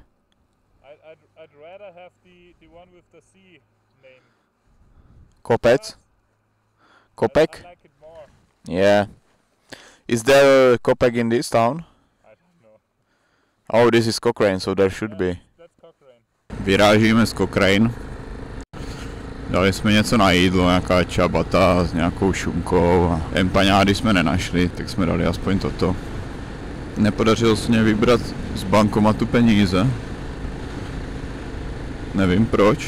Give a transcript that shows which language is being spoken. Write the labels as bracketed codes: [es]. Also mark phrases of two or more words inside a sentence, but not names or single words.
[en] I'd rather have the one with the C name. Kopec? Kopek? I like it more. Yeah. Is there a Kopek in this town? I don't know. Oh, this is Cochrane, so there should be. That's Cochrane. [cs] Vyrážíme z Cochrane. Dali jsme něco na jídlo, nějaká ciabatta s nějakou šunkou a empaňády jsme nenašli, tak jsme dali aspoň toto. Nepodařilo se mě vybrat z bankomatu peníze. Nevím proč.